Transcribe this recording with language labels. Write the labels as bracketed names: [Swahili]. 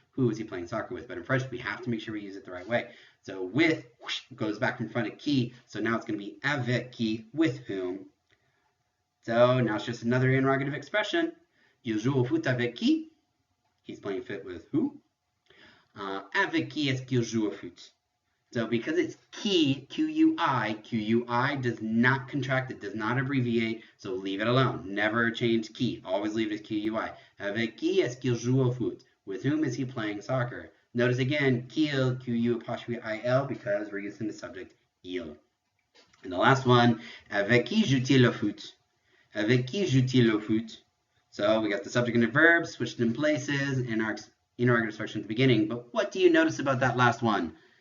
[English] Who is he playing soccer with? But in French, we have to make sure we use it the right way. So with goes back in front of qui. So now it's going to be [French] avec qui, [English] with whom. So now it's just another interrogative expression. [French] Il joue au foot avec qui? [English] He's playing fit with who? [French] Avec qui est-ce qu'il joue au foot? [English] So because it's qui, Q-U-I does not contract, it does not abbreviate, so leave it alone. Never change qui. Always leave it as Q-U-I. [French] Avec qui est-ce qu'il joue au foot? [English] With whom is he playing soccer? Notice again, qu'il, Q-U-I-L, because we're using the subject il. And the last one, [French] avec qui joue-t-il au foot? Avec qui joue-t-il au foot? [English] So we got the subject and the verb switched in places in our interrogative expression at the beginning. But what do you notice about that last one?